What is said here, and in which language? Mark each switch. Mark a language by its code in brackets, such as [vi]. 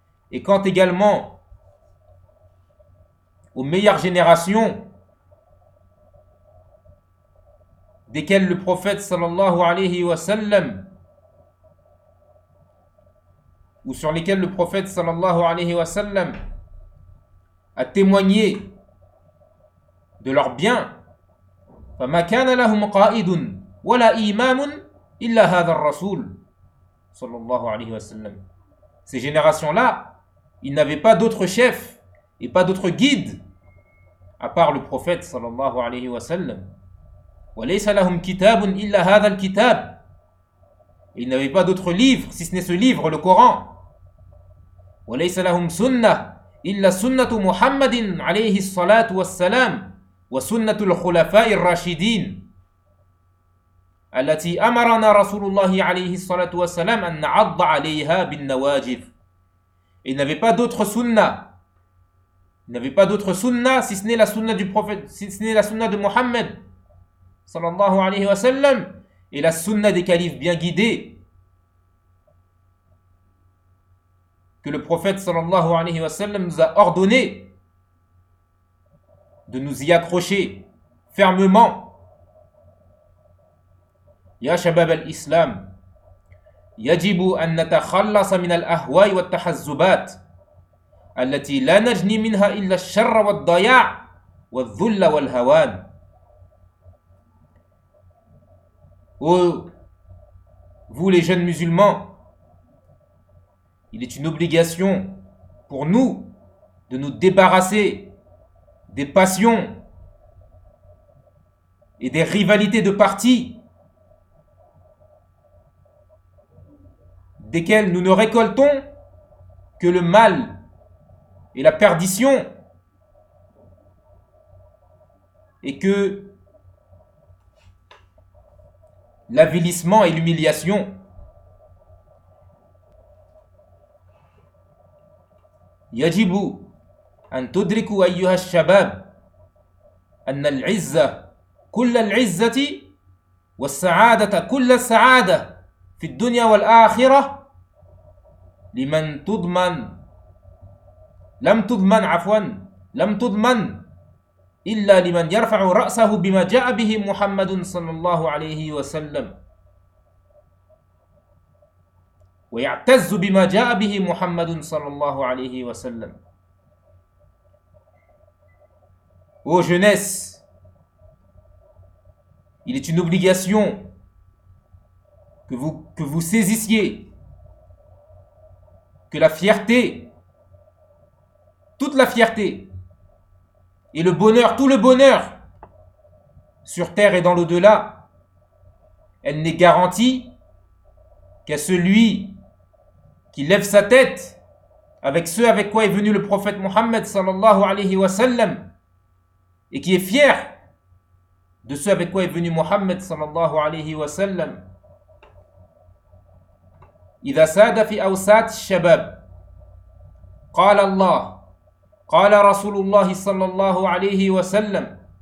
[fr] Et quant également aux meilleures générations desquelles le prophète sallallahu alayhi wa sallam ou sur lesquelles le prophète sallallahu alayhi wa sallam a témoigné de leur bien. [ar] فما كان لهم قائد ولا إمام إلا هذا الرسول صلى الله عليه وسلم. [fr] ces générations-là, ils n'avaient pas d'autre chef et pas d'autre guide à part le prophète sallallahu alayhi wa sallam. [ar] وَلَيْسَ لَهُمْ كِتَابٌ إِلَّا هَذَا الْكِتَابُ. [fr] Ils n'avaient pas d'autre livre, si ce n'est ce livre, le Coran. [ar] وَلَيْسَ لَهُمْ سُنَّةٌ إِلَّا سُنَّةُ مُحَمَّدٍ عَلَيْهِ الصَّلَاةُ وَالسَّلَامُ وَسُنَّةُ الْخُلَفَاءِ الرَّاشِدِينَ التي أمرنا رسول الله عليه الصلاة والسلام أن نعض عليها بالنواجذ. [fr] Il n'avait pas d'autre sunna. Il n'avait pas d'autre sunna si ce n'est la sunna du prophète, si ce n'est la sunna de Mohammed sallallahu alayhi wa sallam, et la sunna des califes bien guidés que le prophète sallallahu alayhi wa sallam nous a ordonné de nous y accrocher fermement. [ar] يا شباب الإسلام يجب أن نتخلص من الأهواء والتحزبات التي لا نجني منها إلا الشر والضياع والذل والهوان. [fr] Vous les jeunes musulmans, il est une obligation pour nous de nous débarrasser des passions et des rivalités de parti desquels nous ne récoltons que le mal et la perdition, et que l'avilissement et l'humiliation. [ar] يجب أن تدركوا أيها الشباب أن العزة كل العزة والسعادة كل السعادة في الدنيا والآخرة لمن تضمن لم تضمن عفوا لم تضمن إلا لمن يرفع رأسه بما جاء به محمد صلى الله عليه وسلم ويعتز بما جاء به محمد صلى الله عليه وسلم. [fr] Ô jeunesse, il est une obligation que vous saisissiez que la fierté, toute la fierté et le bonheur, tout le bonheur sur terre et dans l'au-delà, elle n'est garantie qu'à celui qui lève sa tête avec ce avec quoi est venu le prophète Mohammed sallallahu alayhi wa sallam, et qui est fier de ce avec quoi est venu Mohammed sallallahu alayhi wa sallam. [ar] إذا ساد في أوساط الشباب قال الله قال رسول الله صلى الله عليه وسلم